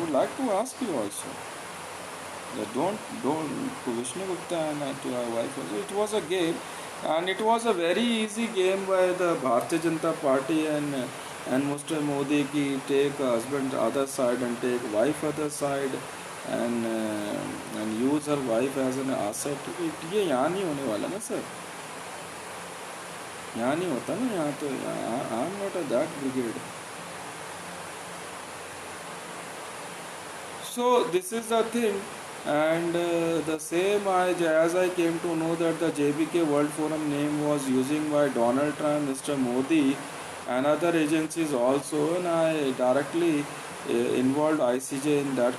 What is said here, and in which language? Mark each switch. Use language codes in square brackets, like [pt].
[en] I would like to ask you also that don't to Vishnu Gupta and to our wife also. It was a game, and it was a very easy game by the Bharatiya Janata Party and Mr. Modi ki take husband other side and take wife other side, and use her wife as an asset. [hi] ये यहाँ नहीं होने वाला ना sir, यहाँ नहीं होता ना, यहाँ तो [en] I am not a that brigade. So this is the thing, and the same as I came to know that the JBK World Forum name was using by Donald Trump, Mr. Modi, and other agencies also, and I directly involved ICJ in that.